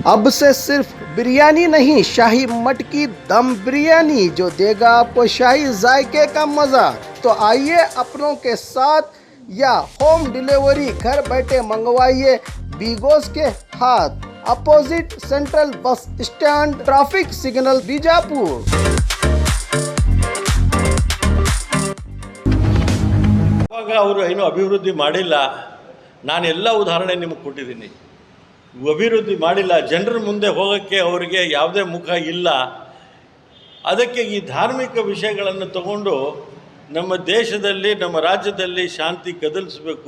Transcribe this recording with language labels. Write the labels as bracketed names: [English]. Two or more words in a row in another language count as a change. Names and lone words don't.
[Hindi] अब से सिर्फ बिरयानी नहीं, शाही मटकी दम बिरयानी जो देगा आपको शाही जायके का मजा। तो आइए अपनों के साथ या [English] home delivery [Hindi] घर बैठे मंगवाइए बीगोस के हाथ, अपोजिट सेंट्रल बस स्टैंड, [English] traffic signal, [Hindi] बीजापुर। [Kannada] ಇವಾಗ ಅವರು ಏನು ಅಭಿವೃದ್ಧಿ ಮಾಡಿಲ್ಲ. ನಾನೆಲ್ಲ ಉದಾಹರಣೆ ನಿಮಗೆ ಕೊಟ್ಟಿದ್ದೀನಿ. ಅಭಿವೃದ್ಧಿ ಮಾಡಿಲ್ಲ, ಜನರ ಮುಂದೆ ಹೋಗೋಕ್ಕೆ ಅವರಿಗೆ ಯಾವುದೇ ಮುಖ ಇಲ್ಲ. ಅದಕ್ಕೆ ಈ ಧಾರ್ಮಿಕ ವಿಷಯಗಳನ್ನು ತಗೊಂಡು ನಮ್ಮ ದೇಶದಲ್ಲಿ, ನಮ್ಮ ರಾಜ್ಯದಲ್ಲಿ ಶಾಂತಿ ಕದಲಿಸಬೇಕು.